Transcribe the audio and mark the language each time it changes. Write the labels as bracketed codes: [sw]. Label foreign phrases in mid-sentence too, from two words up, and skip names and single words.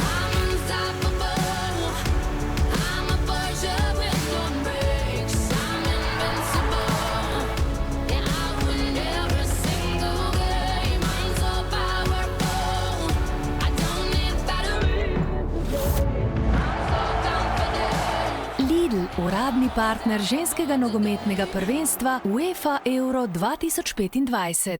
[en] I'm unstoppable. I'm a Porsche with no brakes. I'm invincible. Yeah, I win every single game. I'm so powerful. I don't need batteries. [sl] Lidl, uradni partner ženskega nogometnega prvenstva UEFA Euro 2025.